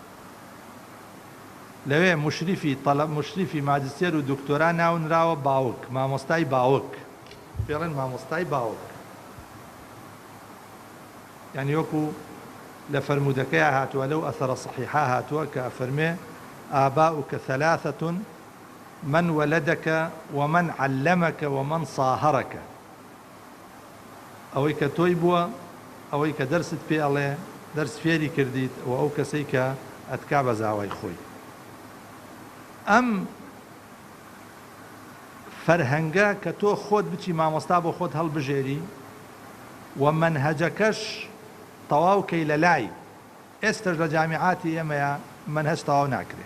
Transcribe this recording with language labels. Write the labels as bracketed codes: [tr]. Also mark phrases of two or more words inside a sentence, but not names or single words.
[ckb] لەوێ مشریفی ماجستێر و دکتۆرا ناونراوە باوک، مامۆستای باوک، پێڵێن مامۆستای باوک، یعنی وەکو لە فەرمودەکەیە هاتووە، لەو ئەثەرە صحیحە هاتووە کە فەرمێ [ar] ئاباؤک ثەلاثەة من وەلەدەکە ومن علەمەکە ومن صاهەرەکە، [ckb] ئەوەی کە تۆی بووە، ئەوەی کە دەرست پێ ئەڵێ، دەرس فێری کردیت، و ئەو کەسەی کە ئەتکا بە زاوای خۆی. ئەم فەرهەنگە کە تۆ خۆت بچی مامۆستا بۆ خۆت هەڵبژێری و مەنهەجەکەش تەواوکەی لە لای، ئێستش لە جامیعاتی ئێمەیە مەنهەج تەواو ناکرێت.